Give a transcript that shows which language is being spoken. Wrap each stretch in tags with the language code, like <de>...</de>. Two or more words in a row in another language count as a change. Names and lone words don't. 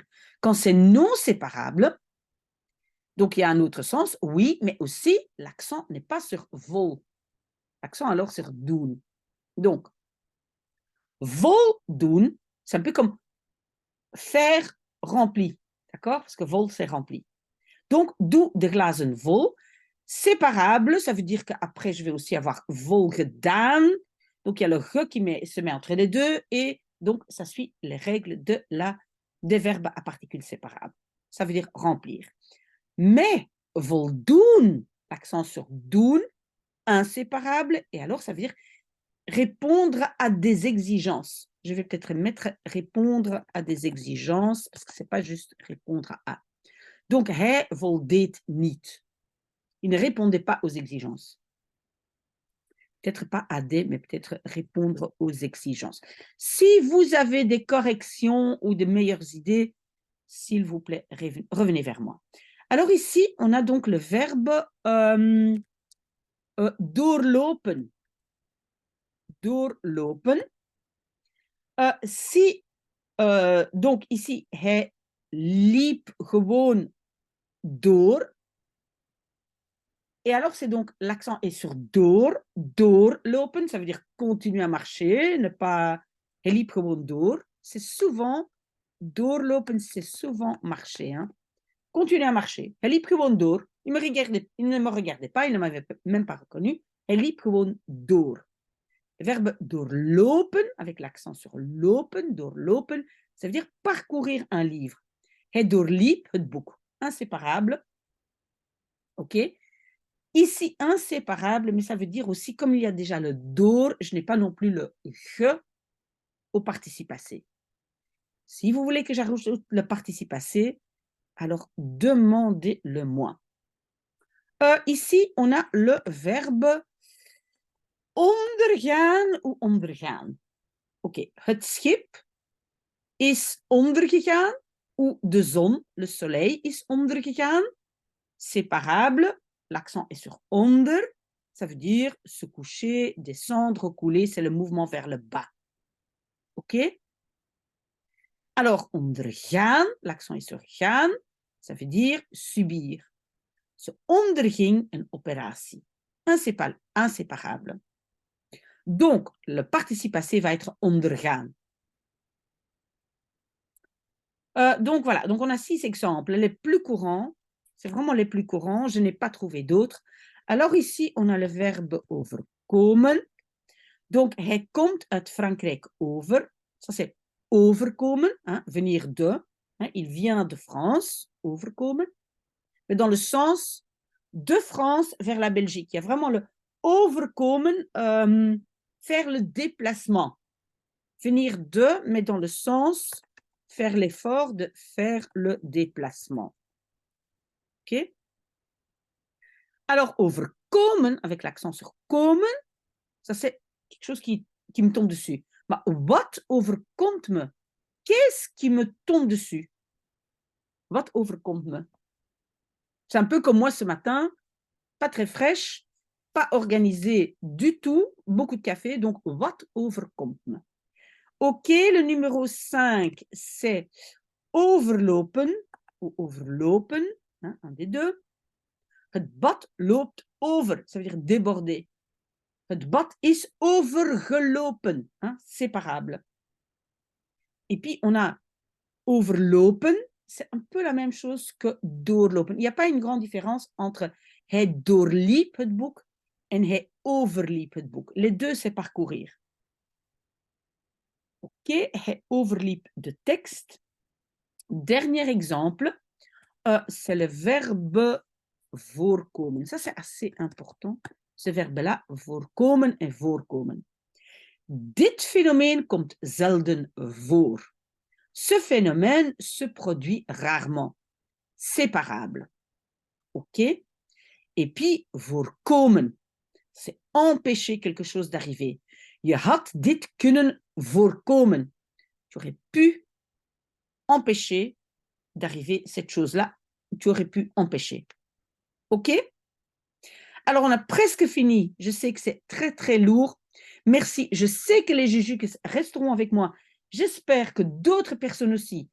<fr>Quand c'est non séparable, donc il y a un autre sens, oui, mais aussi l'accent n'est pas sur vol. L'accent alors sur doen. Donc, voldoen, c'est un peu comme faire rempli, d'accord? Parce que vol, c'est rempli. Donc,</fr> <nl>doe de glazen vol.</nl> <fr>Séparable, ça veut dire qu'après, je vais aussi avoir</fr> <nl>vol gedaan.</nl> <fr>Donc, il y a le ge qui se met entre les deux et donc, ça suit les règles des verbes à particules séparables. Ça veut dire remplir. Mais voldoen, l'accent sur doen, inséparable, et alors ça veut dire répondre à des exigences. Je vais peut-être mettre répondre à des exigences, parce que ce n'est pas juste répondre à. Donc,</fr> <nl>hij voldeed niet.</nl> <fr>Il ne répondait pas aux exigences. Peut-être pas à des, mais peut-être répondre aux exigences. Si vous avez des corrections ou de meilleures idées, s'il vous plaît, revenez vers moi. Alors ici, on a donc le verbe doorlopen. Doorlopen. Donc ici,</fr> <nl>hij liep gewoon door.</nl> <fr>Et alors, c'est donc, l'accent est sur door, doorlopen, ça veut dire continuer à marcher, ne pas,</fr> <nl>hij liep gewoon door.</nl> <fr>C'est souvent, doorlopen, c'est souvent marcher. Hein. Continuer à marcher.</fr> <nl>Hij liep gewoon door.</nl> <fr>Il ne me regardait pas, il ne m'avait même pas reconnu.</fr> <nl>Hij liep gewoon door.</nl> <fr>Le verbe doorlopen, avec l'accent sur lopen, doorlopen, ça veut dire parcourir un livre.</fr> <nl>Hij doorliep het boek.</nl> <fr>Inséparable. OK? Ici, inséparable, mais ça veut dire aussi, comme il y a déjà le door, je n'ai pas non plus le je au participe passé. Si vous voulez que j'ajoute le participe passé, alors demandez-le-moi. Ici, on a le verbe ondergaan ou ondergaan.</fr> <nl>Oké, het schip is ondergegaan ou de zon,</nl> <fr>le soleil,</fr> <nl>is ondergegaan.</nl> <fr>Séparable, l'accent est sur onder. Ça veut dire se coucher, descendre, couler, c'est le mouvement vers le bas. OK? Alors, ondergaan, l'accent est sur gaan, ça veut dire subir.</fr> <nl>Ze onderging een opératie.</nl> <fr>Inséparable. Donc, le participe passé va être ondergaan. Donc, voilà. Donc, on a 6 exemples. Les plus courants, c'est vraiment les plus courants. Je n'ai pas trouvé d'autres. Alors, ici, on a le verbe overkomen. Donc,</fr> <nl>hij komt uit Frankrijk over.</nl> <fr>Ça, c'est overkomen, hein, venir de. Hein, il vient de France, overkomen. Mais dans le sens de France vers la Belgique. Il y a vraiment le overkomen, faire le déplacement. Venir de, mais dans le sens faire l'effort de faire le déplacement. OK? Alors, overkomen, avec l'accent sur komen, ça c'est quelque chose qui me tombe dessus.</fr> <nl>Maar wat overkomt me?</nl> <fr>Qu'est-ce qui me tombe dessus?</fr> <nl>Wat overkomt me?</nl> <fr>C'est un peu comme moi ce matin, pas très fraîche, pas organisée du tout, beaucoup de café, donc</fr> <nl>wat overkomt me?</nl> <fr>OK, le numéro 5, c'est overlopen ou overlopen, hein, un des deux.</fr> <nl>Het bad loopt over,</nl> <fr>ça veut dire déborder.</fr> <nl>Het bad is overgelopen,</nl> <fr>hein, séparable. Et puis, on a overlopen, c'est un peu la même chose que doorlopen. Il n'y a pas une grande différence entre</fr> <nl>hij doorliep het boek en hij overliep het boek.</nl> <fr>Les deux, c'est parcourir.</fr> <nl>OK, hij overliep de tekst.</nl> <fr>Dernier exemple, c'est le verbe voorkomen. Ça, c'est assez important. Ce verbe-là,</fr> <nl>voorkomen en voorkomen. Dit phénomène komt zelden voor.</nl> <fr>Ce phénomène se produit rarement. Séparable. OK? Et puis, voorkomen, c'est empêcher quelque chose d'arriver.</fr> <nl>Je had dit kunnen voorkomen.</nl> <fr>Tu aurais pu empêcher d'arriver cette chose-là. Tu aurais pu empêcher. OK? Alors, on a presque fini. Je sais que c'est très, très lourd. Merci. Je sais que les Jujuks resteront avec moi. J'espère que d'autres personnes aussi.</fr>